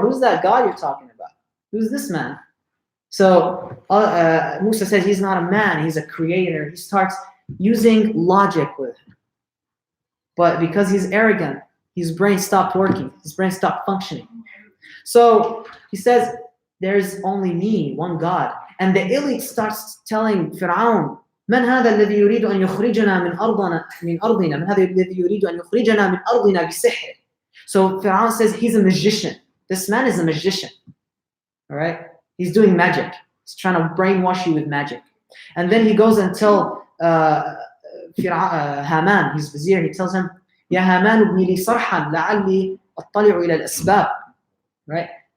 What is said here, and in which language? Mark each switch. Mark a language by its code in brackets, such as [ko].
[en] Who's that God you're talking about? Who's this man? So Musa says he's not a man, he's a creator. He starts using logic with him. But because he's arrogant, his brain stopped working. His brain stopped functioning. So he says, there's only me, one God. And the elite starts telling Fir'aun, [ar] من هذا الذي يريد أن يخرجنا من أرضنا من هذا الذي يريد أن يخرجنا من أرضنا بسحر. [en] So Fir'aun says he's a magician. This man is a magician. All right? He's doing magic. He's trying to brainwash you with magic. And then he goes and tells Haman, his vizier, he tells him, [ar] يا هامان ابني لي صرحا لعلي أطلع إلى الأسباب. [en] Right?